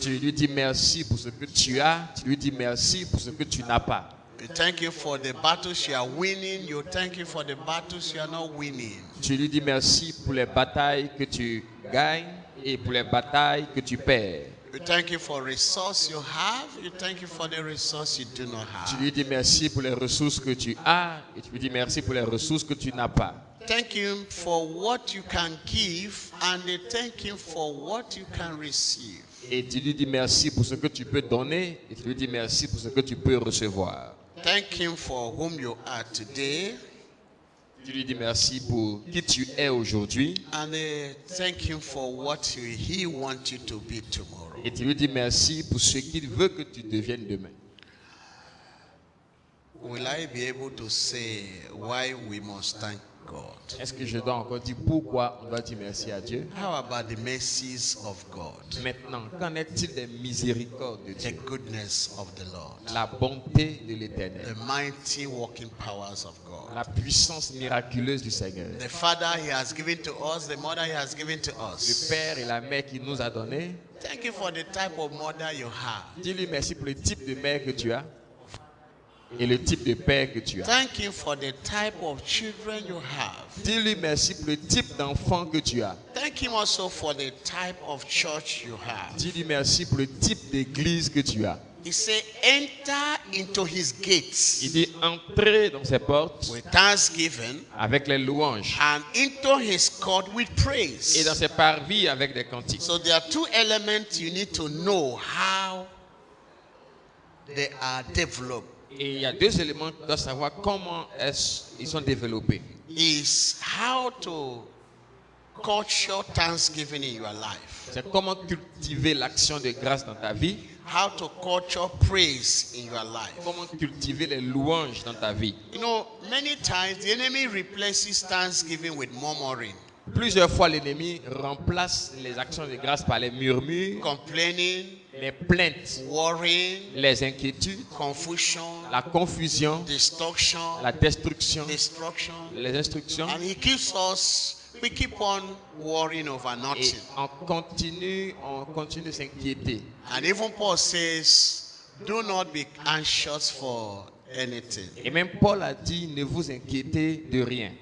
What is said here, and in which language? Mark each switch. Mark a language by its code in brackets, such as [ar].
[fr] Tu lui dis merci pour ce que tu as, tu lui dis merci pour ce que tu n'as pas. [en] You thank Him for the battles you are winning, you thank Him for the battles you are not winning. [fr] Tu lui dis merci pour les batailles que tu gagnes et pour les batailles que tu perds. [en] You thank Him for resource you have, you thank Him for the resource you do not [fr] Tu [en] have. [fr] lui dis merci pour les ressources que tu as et tu lui dis merci pour les ressources que tu n'as pas. [en] Thank Him for what you can give and they thank Him for what you can receive. [fr] Et tu lui dis merci pour ce que tu peux donner et tu lui dis merci pour ce que tu peux recevoir. [en] Thank Him for whom you are today [fr] Tu lui dis merci pour qui tu es aujourd'hui [en] and thank Him for what He wants you to be tomorrow. [fr] et tu lui dis merci pour ce qu'il veut que tu deviennes demain. [en] will I be able to say why we must thank God? [fr] Est-ce que je dois encore dire pourquoi on doit dire merci à Dieu? [en] How about the mercies of God? [fr] Maintenant, qu'en est-il des miséricordes de [en] The [fr] Dieu? [en] goodness of the Lord. [fr] La bonté de l'Éternel. [en] The mighty working powers of God. [fr] La puissance miraculeuse du Seigneur. [en] The Father He has given to us, the Mother He has given to [fr] Le [en] us. [fr] Père et la Mère qui nous a donné. [en] Thank you for the type of mother you have. [fr] Dis-lui merci pour le type de mère que tu as et le type de père que tu as. [en] Thank you for the type of children you have. [fr] Dis-lui merci pour le type d'enfant que tu as. [en] Thank Him also for the type of church you have. [fr] Dis-lui merci pour le type d'église que tu as. [en] He said, enter into His gates [fr] Il dit entrez dans ses portes [en] with thanksgiving [fr] avec les louanges [en] and into His court with [fr] et [en] praise. [fr] dans ses parvis avec des cantiques. [en] So there are two elements you need to know how they are developed. [fr] Et il y a deux éléments que tu dois savoir comment ils sont développés. [en] Is how to culture thanksgiving in your life. [fr] C'est comment cultiver l'action de grâce dans ta vie, [en] How to culture praise in your life. [fr] comment cultiver les louanges dans ta vie. [en] You know, many times the enemy replaces thanksgiving with murmuring, [fr] Plusieurs fois, l'ennemi remplace les actions de grâce par les murmures, complaining, les plaintes, worrying, les inquiétudes, confusion, la confusion, destruction, la destruction, destruction. les instructions. [en] And he keeps us, we keep on worrying over [fr] Et [en] nothing. [fr] on continue de s'inquiéter. [en] And even Paul says, do not be anxious for anything. [fr] Et même Paul a dit, ne vous inquiétez de rien.